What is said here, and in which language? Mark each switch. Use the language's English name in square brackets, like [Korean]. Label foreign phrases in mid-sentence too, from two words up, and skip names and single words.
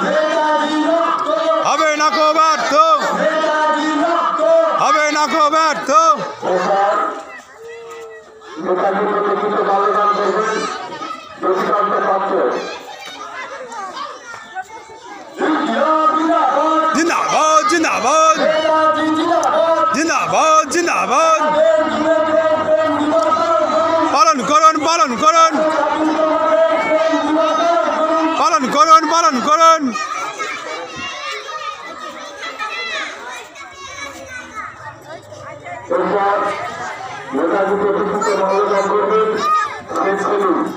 [Bangla] হবে না কো ব্যর্থ হবে না কো ব্যর্থ। জিন্দাবাদ জিন্দাবাদ জিন্দাবাদ জিন্দাবাদ पालन করুন পালন করুন পালন করুন পালন করুন। নেতাজি প্রতিকৃতিতে মাল্যদান করবেন শেখ সেলিম।